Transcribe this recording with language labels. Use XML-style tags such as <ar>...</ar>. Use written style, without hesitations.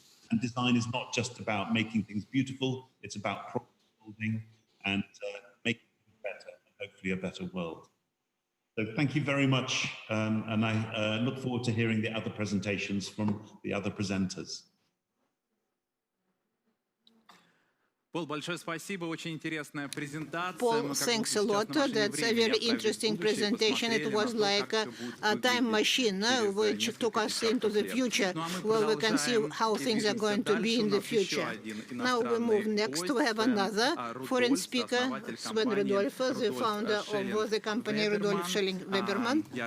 <en>And design is not just about making things beautiful; it's about problem solving and making things better, and hopefully a better world. So thank you very much, and I look forward to hearing the other presentations from the other presenters.</en> <ru>Пол, большое спасибо, очень интересная презентация.</ru> <en>Paul, thanks a lot. That's a very interesting presentation. It was like a time machine which took us into the future, where we can see how things are going to be in the future. Now we move next. We have another foreign speaker, Sven Rudolph, the founder of the company Rudolf Schelling-Webermann.</en>